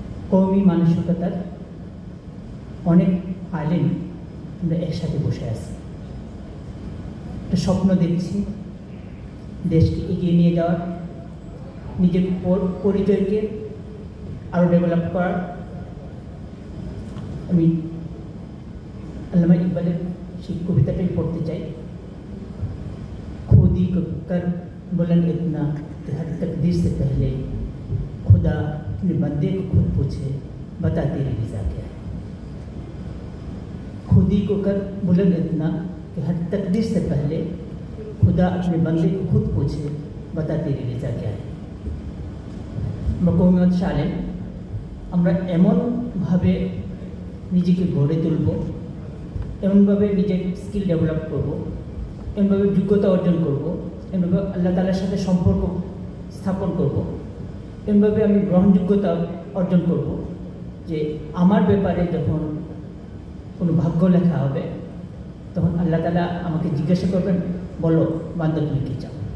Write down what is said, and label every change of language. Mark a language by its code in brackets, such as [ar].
[bn] কওমি মানসিকতার অনেক আলেম আমরা একসাথে বসে আছি, একটা স্বপ্ন দেখছি দেশকে এগিয়ে নিয়ে যাওয়ার, নিজের পরিচয়কে আরও ডেভেলপ করার। আমি আল্লামা ইকবালের সেই কবিতাটাই পড়তে চাই। [hi] खुदी को कर बुलंद इतना कि हर तकदीर से पहले खुदा अपने बंदे को खुद पूछे बता तेरी रज़ा क्या है। खुदी को कर बुलंद इतना कि हर तकदीर से पहले खुदा अपने बंदे को खुद पूछे बता तेरी रज़ा क्या है। [bn] কওমি আলেম আমরা এমনভাবে নিজেকে গড়ে তুলব, এমনভাবে নিজের স্কিল ডেভেলপ করব, এমনভাবে যোগ্যতা অর্জন করব, এমনভাবে আল্লাহ তাআলার সাথে সম্পর্ক স্থাপন করব, এমনভাবে আমি গ্রহণযোগ্যতা অর্জন করব যে আমার ব্যাপারে যখন কোনো ভাগ্য লেখা হবে তখন আল্লাহ তাআলা আমাকে জিজ্ঞাসা করবেন, বলো বান্দা তুমি কী চাও।